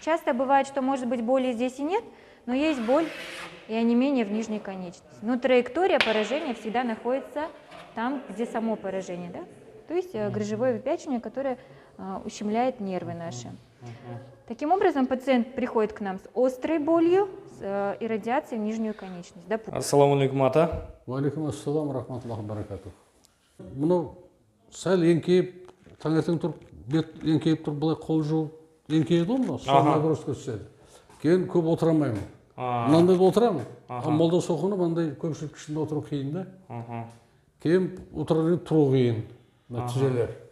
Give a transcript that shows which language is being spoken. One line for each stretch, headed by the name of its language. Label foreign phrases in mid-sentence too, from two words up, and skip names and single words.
Russian: Часто бывает, что может быть боли здесь и нет, но есть боль и онемение в нижней конечности. Но траектория поражения всегда находится там, где само поражение, да? То есть грыжевое выпячивание, которое ущемляет нервы наши. Таким образом, пациент приходит к нам с острой болью, с иррадиацией в нижнюю конечность.
Arabic: السلام عليكم, ата. عليكم السلام رحمة الله بركاته.
Kazakh: Мұны сәл еңкейіп, таңертең тұрып, бет еңкейіп тұрып, былай қол жуып, еңкейді ғой мына, сол нагрузка түседі. Кейін көп отыра алмаймын. Мынандай отырамын. Молда соқынып, андай көпшілік ішінде отыру қиын да. Кейін отырып тұру қиын. Нәтижелер.